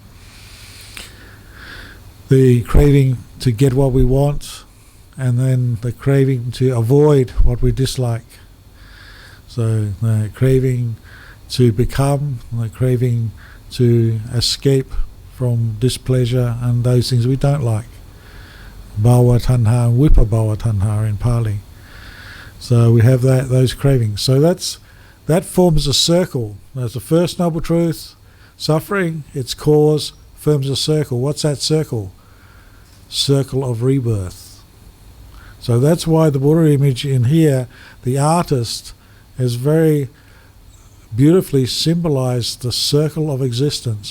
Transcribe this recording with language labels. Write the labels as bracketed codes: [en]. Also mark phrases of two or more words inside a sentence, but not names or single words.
[en] The craving to get what we want, and then the craving to avoid what we dislike. So the craving to become, the craving to escape from displeasure and those things we don't like. [pi] Bhava tanha and vipabhava tanha [en] in Pali. So we have those cravings. So that forms a circle. There's the first noble truth, suffering, its cause, forms a circle. What's that circle? Circle of rebirth. So that's why the Buddha image in here, the artist has very beautifully symbolized the circle of existence.